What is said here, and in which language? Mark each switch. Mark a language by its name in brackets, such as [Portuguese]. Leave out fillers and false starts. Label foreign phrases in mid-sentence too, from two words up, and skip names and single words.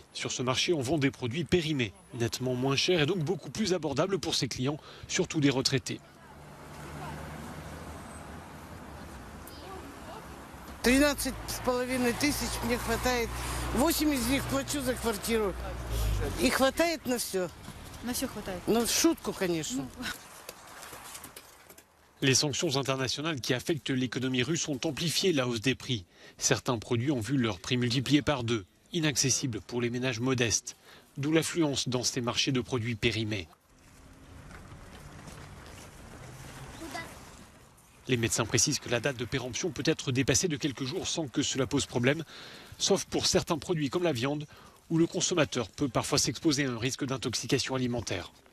[French] Sur ce marché, on vend des produits périmés, nettement moins chers et donc beaucoup plus abordables pour ses clients, surtout des retraités. [Russian] 13 500 мне хватает. 8 из них плачу за квартиру. И хватает на все. На все хватает. Ну, шутку, конечно. [French] Les sanctions internationales qui affectent l'économie russe ont amplifié la hausse des prix. Certains produits ont vu leur prix multiplié par 2, inaccessibles pour les ménages modestes. D'où l'affluence dans ces marchés de produits périmés. Les médecins précisent que la date de péremption peut être dépassée de quelques jours sans que cela pose problème, sauf pour certains produits comme la viande, où le consommateur peut parfois s'exposer à un risque d'intoxication alimentaire.